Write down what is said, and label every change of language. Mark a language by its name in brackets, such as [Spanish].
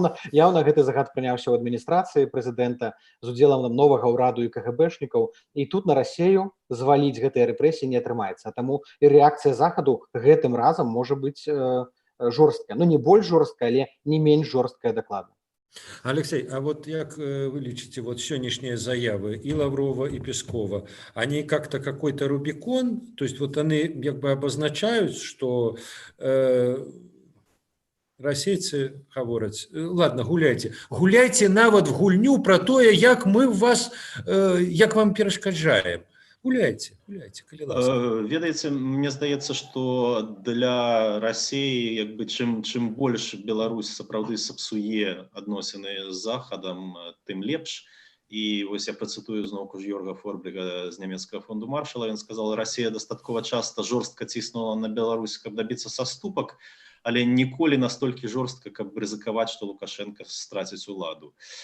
[Belarusian] Яўна гэты загад прыняўся ў адміністрацыі прэзідэнта з удзелам новага ўраду і КГБшнікаў. І тут на Расію зваліць гэтыя рэпрэсіі не атрымаецца. А таму і рэакцыя Захаду гэтым разам можа быць жорсткая. Ну, не больш жорсткая, але не менш жорсткая дакладна. [Russian] Алексей, а вот как вы лечите вот сегодняшние заявы и Лаврова, и Пескова, они как-то какой-то Рубикон, то есть вот они как бы обозначают, что расейцы говорят: ладно, [Belarusian] гуляйте нават в гульню про то, як мы вас, як вам перашкаджаем. Гуляйте, калі ласка. Ведаеце, мне здаецца, што для Расіі як бы чым больш Беларусь сапраўды сапсуе адносіны з Захадам, тым лепш. І вось я працытую зноўку ж Йорга Форбрига з нямецкага фонду Маршала. Ён сказал: Расія дастаткова часта жорстка ціснула на Беларусь, каб дабіцца саступак, але ніколі настолькі жорстка, каб рызыкаваць, што Лукашенко страціць уладу.